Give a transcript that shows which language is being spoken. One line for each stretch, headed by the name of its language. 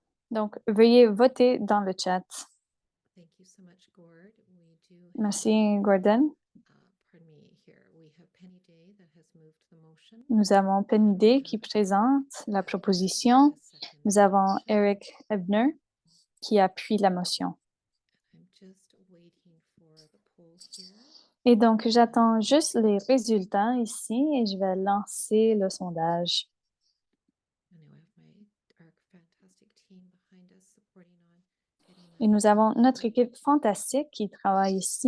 French: Donc, veuillez voter dans le chat.
English: Thank you so much, Gord. We do
French: Merci, Gordon.
English: pardon me, here we have Penny Day that has moved the motion.
French: Nous avons Penny Day qui présente la proposition. Nous avons Eric Ebner qui appuie la motion.
English: I'm just waiting for the poll here.
French: Et donc, j'attends juste les résultats ici et je vais lancer le sondage.
English: I know I have our fantastic team behind us supporting on getting
French: Et nous avons notre équipe fantastique qui travaille ici.